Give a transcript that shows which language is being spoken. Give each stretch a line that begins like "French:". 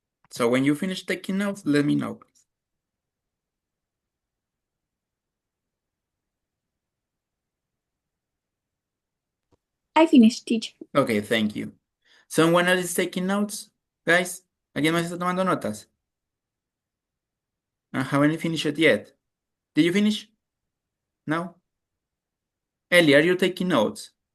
English: So when you finish taking notes, let me know, please. I finished, teacher. Okay, thank you. Someone else is taking notes?
Spanish: Guys, ¿alguien más está tomando notas?
English: I haven't finished it yet. Did you finish? No? Ellie, are you taking notes?